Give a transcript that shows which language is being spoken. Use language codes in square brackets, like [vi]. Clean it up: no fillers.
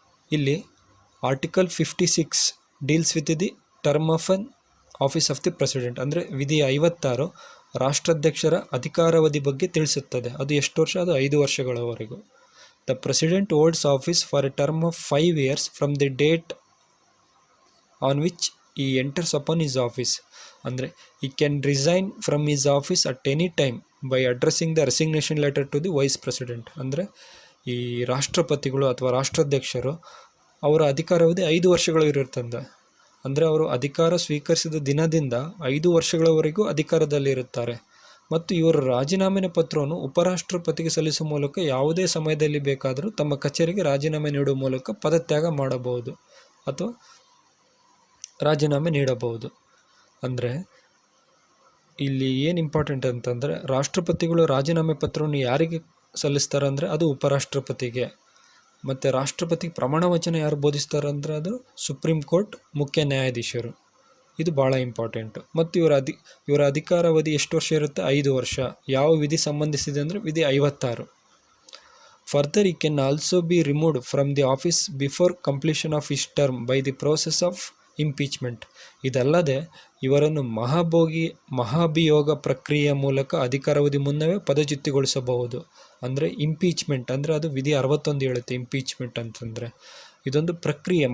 [kn] ಇಲ್ಲಿ [en] article 56 deals with the term of an office of the president [kn] ಅಂದರೆ ವಿಧಿ 56 ರಾಷ್ಟ್ರಾಧ್ಯಕ್ಷರ ಅಧಿಕಾರಾವಧಿ ಬಗ್ಗೆ ತಿಳಿಸುತ್ತದೆ. ಅದು ಎಷ್ಟು ವರ್ಷ? ಅದು 5 ವರ್ಷಗಳವರೆಗೂ. [en] The president holds office for a term of 5 years from the date on which he enters upon his office. ಅಂದರೆ he can resign from his office at any time by addressing the resignation letter to the vice president. [kn] ಅಂದರೆ ಈ ರಾಷ್ಟ್ರಪತಿಗಳು ಅಥವಾ ರಾಷ್ಟ್ರಾಧ್ಯಕ್ಷರು ಅವರ ಅಧಿಕಾರಾವಧಿ 5 ವರ್ಷಗಳು ಇರುತ್ತದೆ. ಅಂದರೆ ಅವರು ಅಧಿಕಾರ ಸ್ವೀಕರಿಸಿದ ದಿನದಿಂದ 5 ವರ್ಷಗಳವರೆಗೂ ಅಧಿಕಾರದಲ್ಲಿರುತ್ತಾರೆ ಮತ್ತು ಇವರ ರಾಜೀನಾಮೆ ಪತ್ರವನ್ನು ಉಪರಾಷ್ಟ್ರಪತಿಗೆ ಸಲ್ಲಿಸುವ ಮೂಲಕ ಯಾವುದೇ ಸಮಯದಲ್ಲಿ ಬೇಕಾದರೂ ತಮ್ಮ ಕಚೇರಿಗೆ ರಾಜೀನಾಮೆ ನೀಡುವ ಮೂಲಕ ಪದತ್ಯಾಗ ಮಾಡಬಹುದು ಅಥವಾ ರಾಜೀನಾಮೆ ನೀಡಬಹುದು. ಅಂದರೆ ಇಲ್ಲಿ ಏನು ಇಂಪಾರ್ಟೆಂಟ್ ಅಂತಂದರೆ ರಾಷ್ಟ್ರಪತಿಗಳು ರಾಜೀನಾಮೆ ಪತ್ರವನ್ನು ಯಾರಿಗೆ ಸಲ್ಲಿಸ್ತಾರೆ ಅಂದರೆ ಅದು ಉಪರಾಷ್ಟ್ರಪತಿಗೆ, ಮತ್ತು ರಾಷ್ಟ್ರಪತಿಗೆ ಪ್ರಮಾಣ ವಚನ ಯಾರು ಬೋಧಿಸ್ತಾರೆ ಅಂದರೆ ಅದು ಸುಪ್ರೀಂ ಕೋರ್ಟ್ ಮುಖ್ಯ ನ್ಯಾಯಾಧೀಶರು. ಇದು ಭಾಳ ಇಂಪಾರ್ಟೆಂಟು. ಮತ್ತು ಇವರ ಅಧಿಕಾರಾವಧಿ ಎಷ್ಟು ವರ್ಷ ಇರುತ್ತೆ? 5 ವರ್ಷ. ಯಾವ ವಿಧಿ ಸಂಬಂಧಿಸಿದೆ ಅಂದರೆ ವಿಧಿ 56. [en] Further he can also be removed from the office before completion of his term by the process of impeachment. [kn] ಇದಲ್ಲದೆ ಇವರನ್ನು ಮಹಾಭಿಯೋಗ ಪ್ರಕ್ರಿಯೆಯ ಮೂಲಕ ಅಧಿಕಾರಾವಧಿ ಮುನ್ನವೇ ಪದಚ್ಯುತಿಗೊಳಿಸಬಹುದು. ಅಂದರೆ ಇಂಪೀಚ್ಮೆಂಟ್ ಅಂದರೆ ಅದು ವಿಧಿ 61 ಹೇಳುತ್ತೆ. ಇಂಪೀಚ್ಮೆಂಟ್ ಅಂತಂದರೆ ಇದೊಂದು ಪ್ರಕ್ರಿಯೆ.